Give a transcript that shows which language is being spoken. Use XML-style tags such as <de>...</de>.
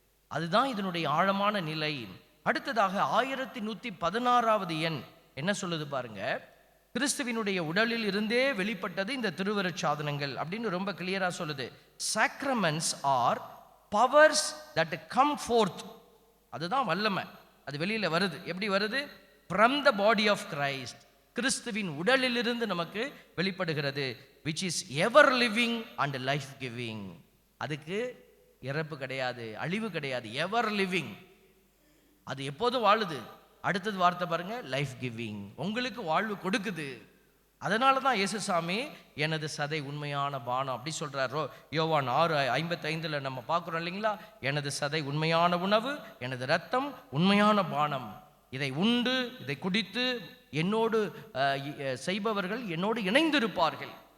<ta>அதுதான் இதனுடைய ஆழமான நிலை. அடுத்ததாக 1116வது எண் என்ன சொல்லுது பாருங்க, கிறிஸ்துவினுடைய உடலில் இருந்தே வெளிப்பட்டது இந்த திருவருட்சாதனங்கள் அப்படின்னு ரொம்ப கிளியரா சொல்லுது.</ta> <en>Sacraments are powers that come forth.</en> <ta>அதுதான் வல்லமை, அது வெளியில வருது. எப்படி வருது?</ta> <en>from the body of Christ,</en> <ta>கிறிஸ்துவின் உடலிலிருந்து நமக்கு வெளிப்படுகிறது.</ta> <en>which is ever living and life giving.</en> <ta>அதுக்கு இறப்பு கிடையாது, அழிவு கிடையாது, எவர் லிவிங், அது எப்போதும் வாழுது. அடுத்தது வார்த்தை பாருங்க, லைஃப் கிவிங், உங்களுக்கு வாழ்வு கொடுக்குது. அதனால தான் இயேசுசாமி எனது சதை உண்மையான பானம் அப்படி சொல்றாரோ. யோவான் 6:55 நம்ம பார்க்குறோம் இல்லைங்களா, எனது சதை உண்மையான உணவு, எனது ரத்தம் உண்மையான பானம், இதை உண்டு இதை குடித்து என்னோடு செய்பவர்கள் என்னோடு இணைந்திருப்பார்கள்.</ta>